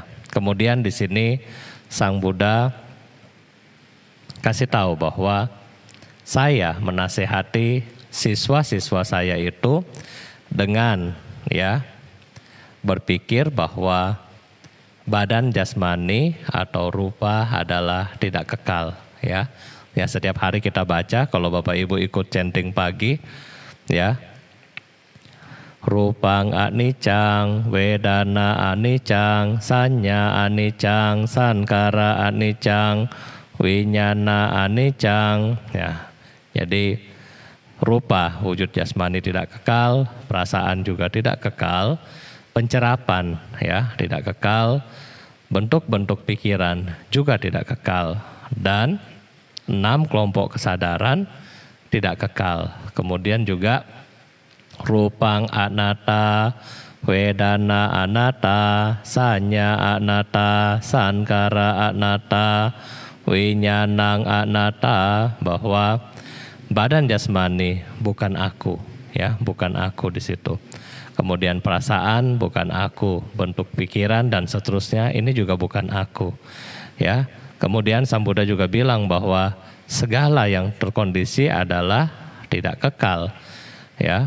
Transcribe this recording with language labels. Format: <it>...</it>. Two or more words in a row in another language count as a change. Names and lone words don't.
<id>Kemudian di sini Sang Buddha kasih tahu bahwa saya menasehati siswa-siswa saya itu dengan ya berpikir bahwa badan jasmani atau rupa adalah tidak kekal ya. Ya, setiap hari kita baca kalau Bapak Ibu ikut chanting pagi ya.</id> <pi>Rupang anicang, wedana anicang, sanya anicang, sankara anicang, winyana anicang ya.</pi> <id>Jadi rupa wujud jasmani tidak kekal, perasaan juga tidak kekal, pencerapan ya tidak kekal, bentuk-bentuk pikiran juga tidak kekal, dan 6 kelompok kesadaran tidak kekal.</id> <pi>Kemudian juga rupang anatta, wedana anatta, sanya anatta, sankara anatta, winyanang anatta,</pi> <id>bahwa badan jasmani bukan aku ya, bukan aku di situ. Kemudian perasaan bukan aku, bentuk pikiran dan seterusnya ini juga bukan aku ya. Kemudian Sang Buddha juga bilang bahwa segala yang terkondisi adalah tidak kekal ya.</id>